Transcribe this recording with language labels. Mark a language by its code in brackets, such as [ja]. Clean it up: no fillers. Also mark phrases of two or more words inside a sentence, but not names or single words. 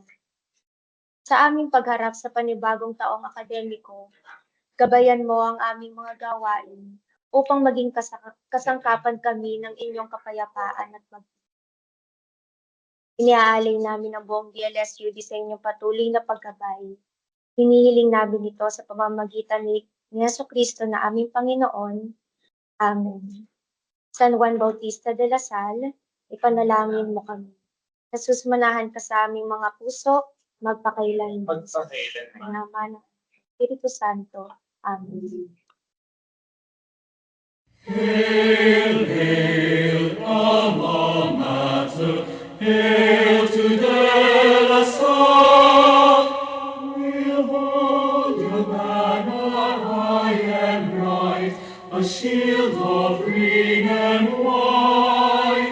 [tl] Sa aming pagharap sa panibagong taong akademiko, gabayan mo ang aming mga gawain upang maging kasangkapan kami ng inyong kapayapaan at iniaalay namin ang buong DLSUD sa inyong patuloy na paggabay. Hinihiling namin ito sa pamamagitan ni Jesucristo na aming Panginoon. Amen. San Juan Bautista de la Salle, ipanalangin mo kami. Jesus, manahan ka sa aming mga puso, magpakailan. Ang nama ng Espiritu Santo. Amen. [en] Hail, hail, alma mater, hail to De La Salle. We'll hold your banner high and bright, a shield of green and white.